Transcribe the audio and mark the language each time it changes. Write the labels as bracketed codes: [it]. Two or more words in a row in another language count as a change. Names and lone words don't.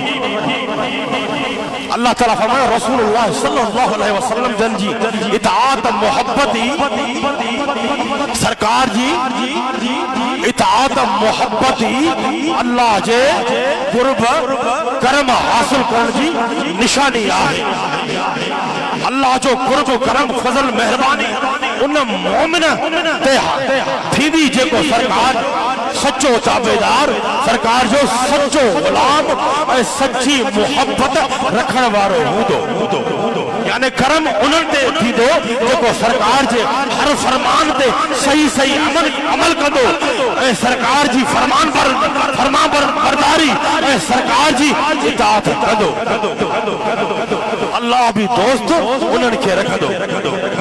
[sd] اللہ تعالیٰ فرمائے رسول اللہ [ar] صلی اللہ علیہ وسلم [sd] جن جی اطاعت محبتی سرکار جی اطاعت محبتی اللہ جے قرب کرم حاصل کر جی نشانی آئے اللہ جو قرب کرم فضل مہربانی ان مومن تے تھیندی جيڪو سرڪار سچو تابعدار سرکار جو سچو غلام ऐं सच्ची मोहब्बत रखण वारो हूंदो यानी करम उन्हनि ते थींदो जेको सरकार जे हर फरमान ते सही सही अमल कंदो ऐं सरकार जी फरमाबरदारी ऐं सरकार जी इताअत कंदो अल्लाह भी दोस्त उन्हनि खे रखंदो